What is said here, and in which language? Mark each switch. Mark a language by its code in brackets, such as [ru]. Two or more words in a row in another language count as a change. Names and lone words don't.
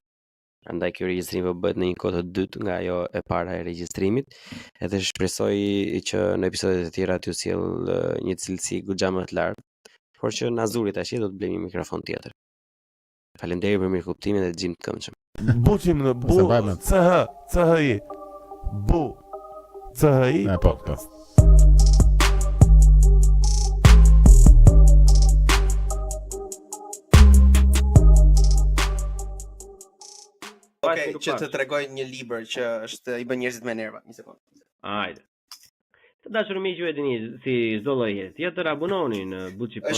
[sq] Prandaj ky regjistrim do bëhet në një kohë të dytë nga ajo e para e regjistrimit, edhe shpresoj që në episodet e tjera t'ju sjell një cilësi goxha më të lartë, por që na zuri tash do të blej një mikrofon tjetër. Faleminderit për mirëkuptimin dhe dëgjim të këndshëm. Buçim në bu CHI bu CHI podcast. Okej, që të tregoj një libër që është i bën njerëzit me nerva, një sekond. Hajde. Të dashur miq, ju e dini si çdo lloj herë tjetër abononi në Buçi Podcast.